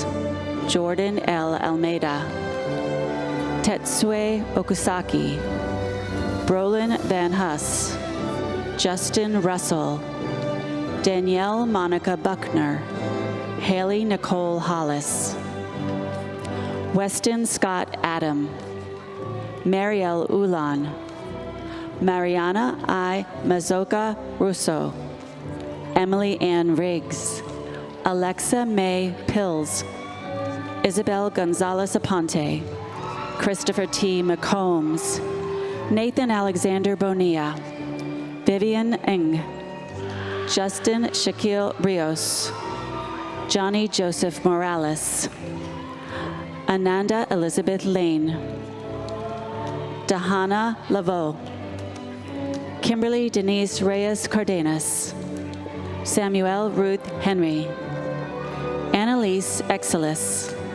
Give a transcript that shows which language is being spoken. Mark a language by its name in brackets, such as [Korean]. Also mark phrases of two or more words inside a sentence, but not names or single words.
[English] Jordan L. Almeida. Tetsue Okusaki. Brolin Van Huss. Justin Russell. Danielle Monica Buckner. Haley Nicole Hollis. Weston Scott Adam. Marielle Ulan. Mariana I. Mazoka Russo. Emily Ann Riggs. Alexa May Pills. Isabel Gonzalez Aponte. Christopher T. McCombs. Nathan Alexander Bonilla, Vivian Ng, Justin Shaquille Rios, Johnny Joseph Morales, Ananda Elizabeth Lane, Dahana Laveau, Kimberly Denise Reyes Cardenas, Samuel Ruth Henry, Annalise Exelis.